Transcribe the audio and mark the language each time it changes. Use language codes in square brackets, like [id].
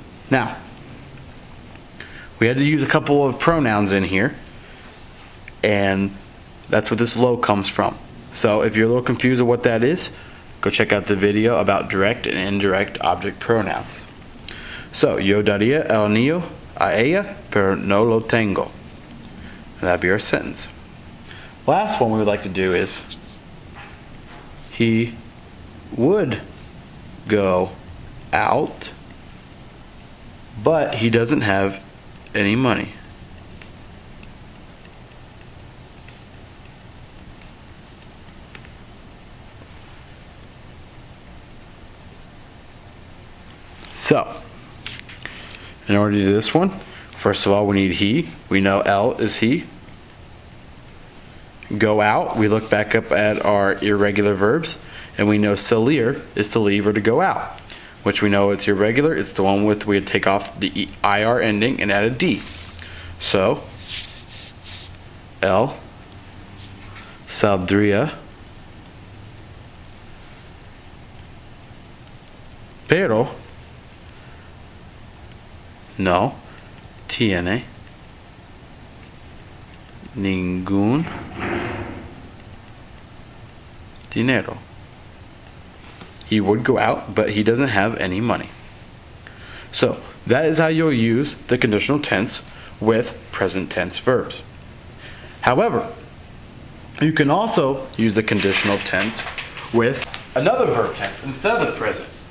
[en] Now, we had to use a couple of pronouns in here, and that's what this lo comes from. So if you're a little confused of what that is, go check out the video about direct and indirect object pronouns. [es] So, yo daría el anillo a ella, pero no lo tengo. [en] And that'd be our sentence. Last one we would like to do is, he would go out, but he doesn't have any money. So, in order to do this one, first of all, we need he. We know el is he. Go out, we look back up at our irregular verbs, and we know salir is to leave or to go out, which we know it's irregular. It's the one with we take off the IR ending and add a D. [es] So, el saldría, pero no tiene ningún dinero. [en] He would go out, but he doesn't have any money. So that is how you'll use the conditional tense with present tense verbs. However, you can also use the conditional tense with another verb tense instead of the present.